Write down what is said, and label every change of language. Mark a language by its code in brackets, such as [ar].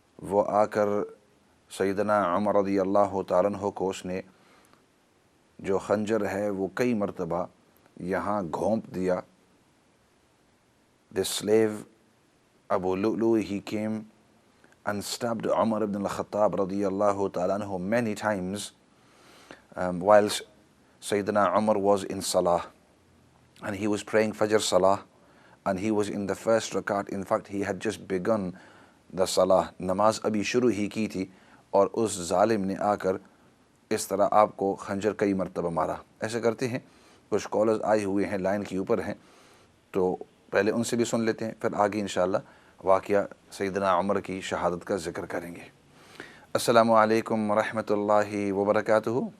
[ur] وہ آ کر سیدنا عمر رضی اللہ تعالیٰ عنہ کو اس نے جو خنجر ہے وہ کئی مرتبہ یہاں گھونپ دیا۔ [en] The slave Abu Lu'lu, he came and stabbed Umar ibn al-Khattab radiyallahu ta'ala anhu many times whilst Sayyidina Umar was in Salah, and he was praying Fajr Salah, and he was in the first rakat. In fact, he had just begun the Salah. [ur] Namaz abhi shuru hi ki thi, اور اس ظالم نے آ کر اس طرح آپ کو خنجر کئی مرتبہ مارا۔ ایسے کرتے ہیں، کچھ کالرز آئے ہوئے ہیں، لائن کے اوپر ہیں، تو پہلے ان سے بھی سن لیتے ہیں، پھر آگے انشاءاللہ واقعہ سیدنا عمر کی شہادت کا ذکر کریں گے۔ السلام علیکم ورحمۃ اللہ وبرکاتہ۔